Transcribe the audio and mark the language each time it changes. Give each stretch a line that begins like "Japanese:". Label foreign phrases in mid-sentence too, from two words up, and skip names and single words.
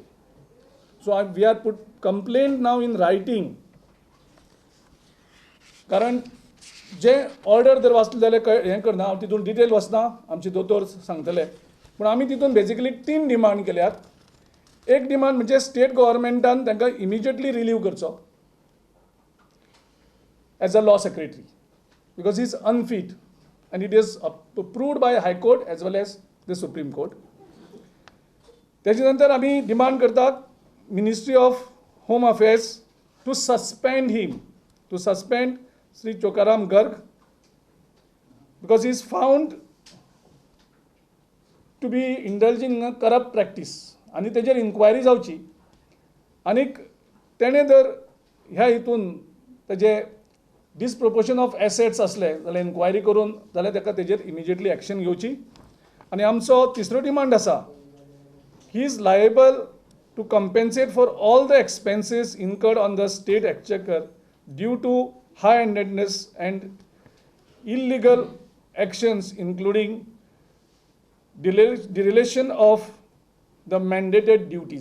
English: so we are put complaint now in writing,
Konkani: कारण जे ऑर्डर जर वाचले जाल्यार हें करना, हांव तितून डिटेल वचना, आमचे दोतोर सांगतले. पूण आमी तितून बेजिकली 3 डिमांड केल्यात. एक डिमांड म्हणजे स्टेट गव्हर्मेंटान तांकां इमिजिएटली रिलीव करचो
English: as a law secretary because he is unfit and it is approved by High Court as well as the Supreme Court.
Marathi: त्याच्या नंतर आम्ही डिमांड करतात
English: ministry of home affairs to suspend him, to suspend Shri Chokaram Garg, because he is found to be indulging in a corrupt practice
Konkani: आनी तेजेर इन्क्वायरी जावची. आनीक तेणें जर ह्या हितून तेजे
English: disproportion of assets
Konkani: असले जाल्यार इन्क्वायरी करून जाल्यार ताका तेजेर इमिजिएटली एक्शन घेवची. आनी आमचो तिसरो डिमांड आसा,
English: he is liable to compensate for all the expenses incurred on the state exchequer due to high handedness and illegal actions including dereliction of the mandated duties.